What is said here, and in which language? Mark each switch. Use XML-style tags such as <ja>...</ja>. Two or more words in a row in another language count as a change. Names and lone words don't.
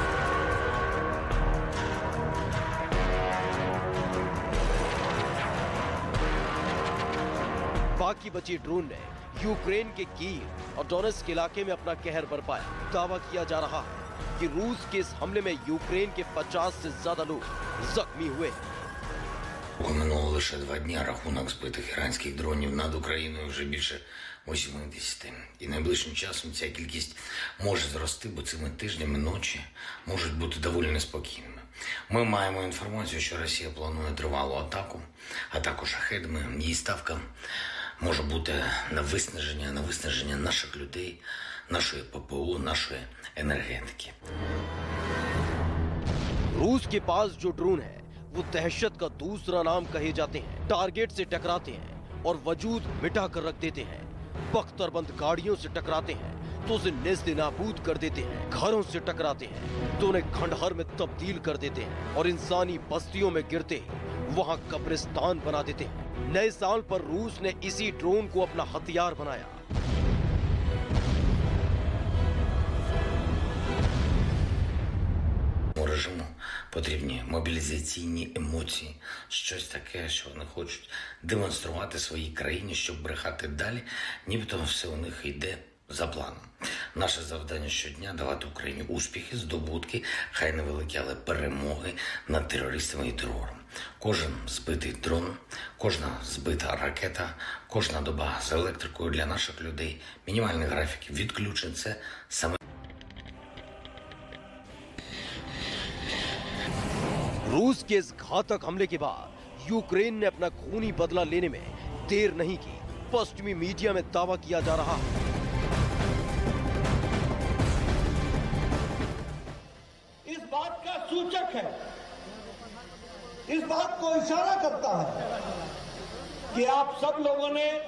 <hi>बाकी बचे ड्रोन ने यूक्रेन के कीव और डोनेट्स्क इलाके में अपना कहर बरपाया। दावा किया जा रहा है कि रूस के इस हमले में यूक्रेन के 50 से ज्यादा लोग जख्मी हुए।</hi> <uk>Минуло лише 2 дні, рахунок збитих іранських дронів над Україною вже більше 80. І найближчим часом ця кількість може зрости, бо цими тижнями ночі можуть бути доволі неспокійними. Ми маємо інформацію, що Росія планує тривалу атаку шахедами. Її ставка може бути на виснаження наших людей, нашої ППО, нашої енергетики.</uk> <hi>रूस के पास जो ड्रोन है वो दहशत का दूसरा नाम कहे जाते हैं। टारगेट से टकराते हैं और वजूद मिटा कर रख देते हैं। बख्तरबंद गाड़ियों से टकराते हैं तो उसे नेस्तनाबूद कर देते हैं। घरों से टकराते हैं तो उन्हें खंडहर में तब्दील कर देते हैं और इंसानी बस्तियों में गिरते वहां कब्रिस्तान बना देते हैं। नए साल पर रूस ने इसी ड्रोन को अपना हथियार बनाया।</hi> <uk>Режиму потрібні мобілізаційні емоції, щось таке, що вони хочуть демонструвати своїй країні, щоб брехати далі, нібито все у них йде за планом. Наше завдання щодня – давати Україні успіхи, здобутки, хай невеликі, але перемоги над терористами і терором. Кожен збитий дрон, кожна збита ракета, кожна доба з електрикою для наших людей, мінімальний графік відключень – це саме</uk> <hi>रूस के इस घातक हमले के बाद यूक्रेन ने अपना खूनी बदला लेने में देर नहीं की। पश्चिमी मीडिया में दावा किया जा रहा है इस बात का सूचक है, इस बात को इशारा करता है कि आप सब लोगों ने</hi>